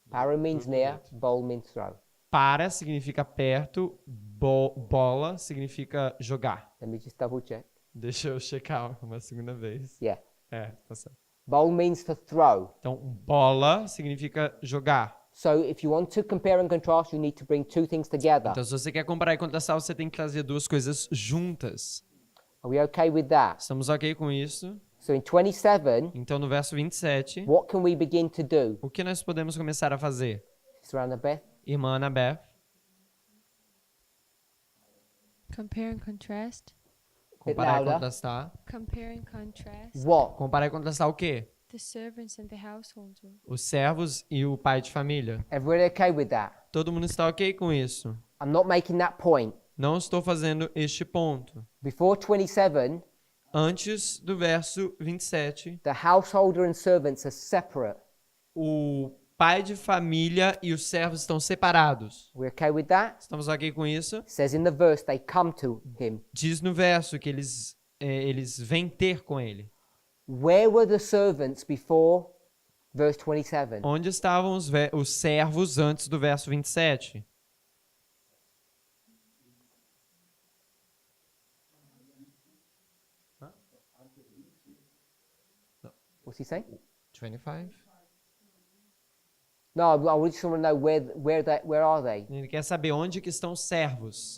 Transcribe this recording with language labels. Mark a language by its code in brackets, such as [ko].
[en] Para means near, bowl means throw. [pt] Para significa perto, bola significa jogar. [en] Let me just double check. [pt] Deixa eu checar uma segunda vez. [en] Yeah. [pt] Tá certo. [en] Bowl means to throw. [pt] Então, bola significa jogar. [en] So if you want to compare and contrast, you need to bring two things together. [pt] Então, se você quer comparar e contrastar, você tem que trazer duas coisas juntas. [en] Are we okay with that? [pt] Estamos ok com isso? [en] So in 27, [pt] Então, no verso 27, [en] what can we begin to do? [pt] o que nós podemos começar a fazer? [en] Sister Annabeth? [pt] Irmã Anabeth, [en] Compare and contrast. [pt] comparar e [en] louder. [pt] contrastar. [en] Compare and contrast. What? [pt] Comparar e contrastar o quê? [en] The servants and the householder. [pt] Os servos e o pai de família. [en] Everybody okay with that? [pt] Todo mundo está ok com isso? [en] I'm not making that point. [pt] Não estou fazendo este ponto. [en] Before 27, [pt] Antes do verso 27, [en] the householder and servants are separate. [pt] o pai de família e os servos estão separados. [en] We okay with that? [pt] Estamos ok com isso? [en] It says in the verse they come to him. [pt] Diz no verso que eles vêm ter com ele. [en] Where were the servants before verse 27? [pt] Onde estavam os servos antes do verso 27? [en] What's he saying? 25? No, I just want to know where are they? [pt] Ele quer saber onde que estão os servos,